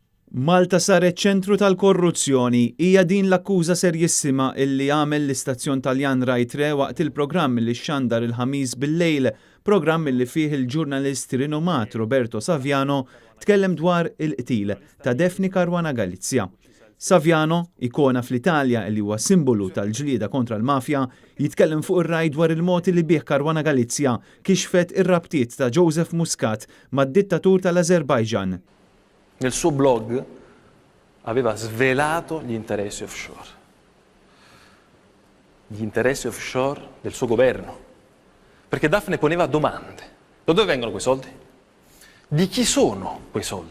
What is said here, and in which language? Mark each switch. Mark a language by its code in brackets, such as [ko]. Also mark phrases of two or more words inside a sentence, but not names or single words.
[mt] Malta saret ċentru tal-korruzzjoni. Hija din l-akkuża serjissima illi għamel l-istazzjon Taljan Rai 3 waqt il-programm li xandar il-ħamis bil-lejl, programm li fih il-ġurnalist rinomat Roberto Saviano tkellem dwar il-qtil ta' Daphne Caruana Galizia. Saviano, ikona fl-Italja li huwa simbolu tal-ġlieda kontra l-mafja, jitkellem fuq ir-Rai dwar il-mod li bih Caruana Galizia kixfet ir-rabtiet ta' Joseph Muscat mad-dittatur tal-Azerbaijan. [it] Nel suo blog aveva svelato gli interessi offshore. Gli interessi offshore del suo governo. Perché Daphne poneva domande. Da dove vengono quei soldi? Di chi sono quei soldi?